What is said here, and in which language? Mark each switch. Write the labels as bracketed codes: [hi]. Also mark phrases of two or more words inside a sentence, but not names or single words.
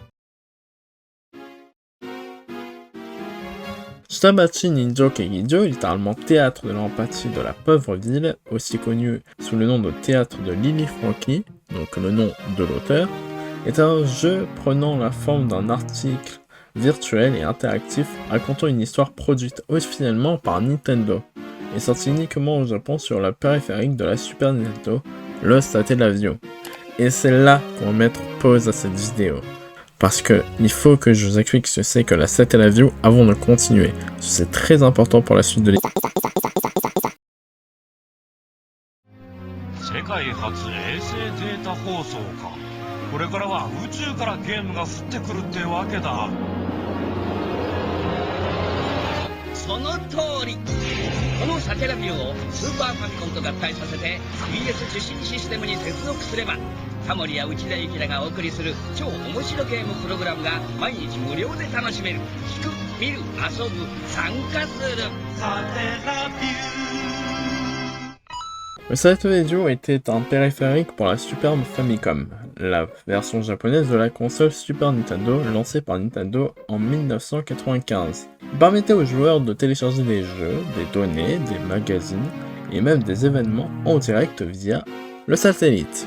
[fr] Shitamashi Ninjo Kekijo, littéralement théâtre de l'empathie de la pauvre ville, aussi connu sous le nom de théâtre de Lily Franky, donc le nom de l'auteur, est un jeu prenant la forme d'un article virtuel et interactif racontant une histoire produite officiellement par Nintendo et sorti uniquement au Japon sur la périphérique de la Super Nintendo, le Satellaview. Et c'est là qu'on va mettre pause à cette vidéo. Parce que il faut que je vous explique ce que c'est que la Satellaview avant de continuer. C'est très important pour la suite de l'histoire. [ja] 世界初衛星データ放送か。これからは宇宙からゲームが降ってくるってわけだ。その通り。このサテラビューをスーパーファミコンと合体させて BS 受信システムに接続すれば、タモリや内田有紀らがお送りする超面白ゲームプログラムが毎日無料で楽しめる。聞く、見る、遊ぶ、参加する。サテラビュー。 [fr] Le Satellaview était un périphérique pour la Super Famicom, la version japonaise de la console Super Nintendo lancée par Nintendo en 1995. Il permettait aux joueurs de télécharger des jeux, des données, des magazines et même des événements en direct via le satellite.